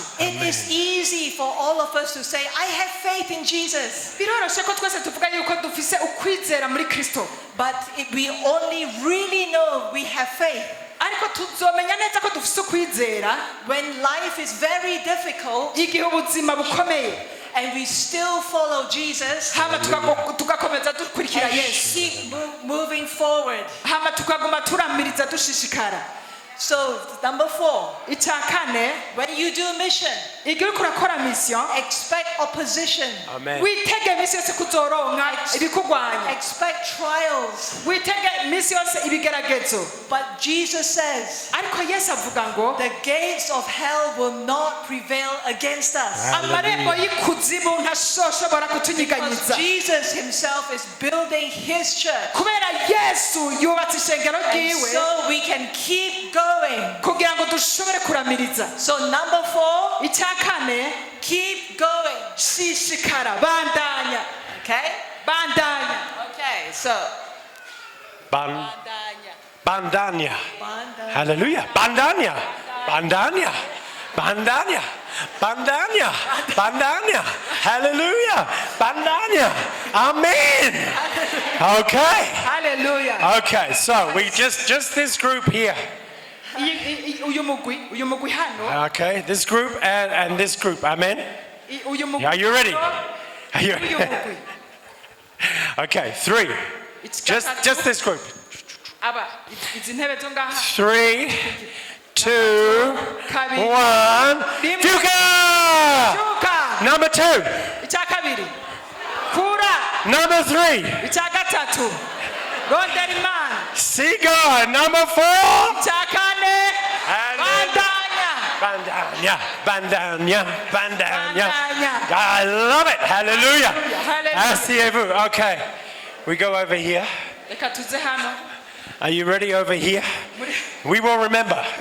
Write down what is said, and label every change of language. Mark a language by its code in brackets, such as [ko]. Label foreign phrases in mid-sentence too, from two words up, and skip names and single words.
[en] It is easy for all of us to say, I have faith in Jesus. [rn] Biroroshe ko twese tuvuga yuko dufise ukwizera muri Kristo, [en] But we only really know we have faith [rn] ariko tuzomenya neza ko dufise ukwizera [en] when life is very difficult [rn] igihe ubuzima bukomeye, [en] and we still follow Jesus [rn] hama tugakomeza dukurikira [en] and [rn] Yesu, [en] keep moving forward. [rn] hama tukaguma turamiriza dushishikara. [en] So, number 4, [rn] Icya kane, [en] when you do mission, [rn] igihe uriko urakora mission [en] expect opposition, Amen. [rn] witege iminsi yose kuzoronka ibikugwanya, [en] expect trials. [rn] witege iminsi yose ibigeragezo. [en] But Jesus says, [rn] Ariko Yesu avuga ngo [en] the gates of hell will not prevail against us. [rn] amarembo y'ikuzimu ntazoshobora [en] Because [rn] kutunyiganyiza, [en] Jesus himself is building his church. [rn] kubera Yesu yubatse ishengero [en] And [rn] ryiwe [en] so we can keep going. [rn] kugira ngo dushobore kuramiriza. [en] So number 4, [rn] Icya kane, [en] keep going. [rn] shishikara, bandanya, [en] Okay? [rn] bandanya, [en] Okay, so [rn] Bandanya. Bandanya. Hallelujah. Bandanya. Bandanya. Bandanya. Bandanya. Bandanya. Hallelujah. Bandanya. Amen. [en] Okay. [rn] haleluya. [en] Okay, so we just this group here. [rn] Uyu mugwi hano, [en] Okay, this group and this group. Amen. [rn] uyu mugwi [en] Are you ready? [rn] hano, [en] Are you [rn] uyu mugwi. [en] Okay, 3. Just this group. [rn] Aba izi ntebe zo ngaha, [en] 3, 2, [rn] kabiri, [en] 1. [rn] rimwe, Fuka! shuka. [en] Number 2. [rn] Icya kabiri, kura. [en] Number 3. [rn] Icya gatatu, rondera Imana. [en] See God. Number 4. [rn] Icya kane, bandanya, Bandanya, bandanya, bandanya. bandanya. [en] I love it. Hallelujah. Hallelujah. [fr] Asseyez-vous. [en] Okay. We go over here. [rn] Reka tuze hano. [en] Are you ready over here? We will remember.